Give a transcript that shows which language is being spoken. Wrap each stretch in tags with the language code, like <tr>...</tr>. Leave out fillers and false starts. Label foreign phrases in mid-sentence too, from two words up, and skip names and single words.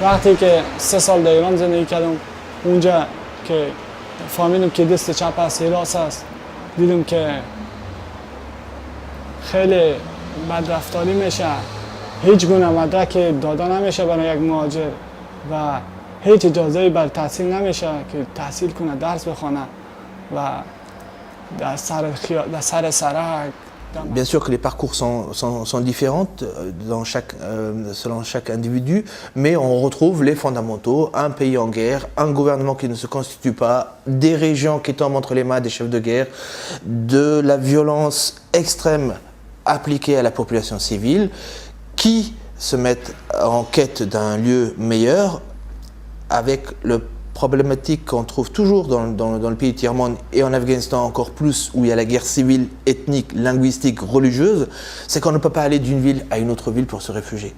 <fa>وقتی که 3 سال در ایران زندگی کردم اونجا که فهمیدم که دست چپ است راست است دیدم که خیلی بدرفتاری میشه هیچ گونه مدرک داده نمیشه برای یک مهاجر و هیچ اجازه‌ای بر تحصیل نمیشه که تحصیل کنه درس بخونه و در سر سرک.</fa> <fr>Bien sûr que les parcours sont différents selon chaque individu, mais on retrouve les fondamentaux, un pays en guerre, un gouvernement qui ne se constitue pas, des régions qui tombent entre les mains des chefs de guerre, de la violence extrême appliquée à la population civile, qui se mettent en quête d'un lieu meilleur avec le problématique qu'on trouve toujours dans le pays tiers-monde et en Afghanistan encore plus où il y a la guerre civile, ethnique, linguistique, religieuse, c'est qu'on ne peut pas aller d'une ville à une autre ville pour se réfugier.</fr>